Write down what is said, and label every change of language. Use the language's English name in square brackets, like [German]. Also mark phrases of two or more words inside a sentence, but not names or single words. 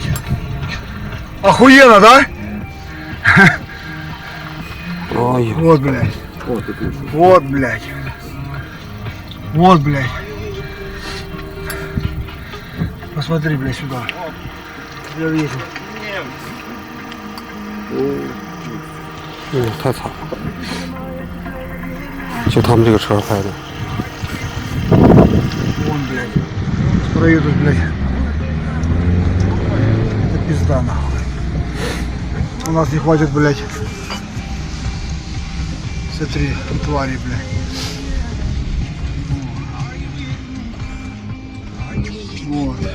[Russian] Охуенно, да? Ой, Вот, блядь. Вот, блядь. Вот, блядь. Посмотри, блядь, сюда. Я вижу. [Chinese] 太惨了，就他们这个车拍的。 [Russian] Вон, блядь. Проедут, блядь. Это пизда, нахуй. У нас не хватит, блядь. Смотри, твари, блядь. Вот.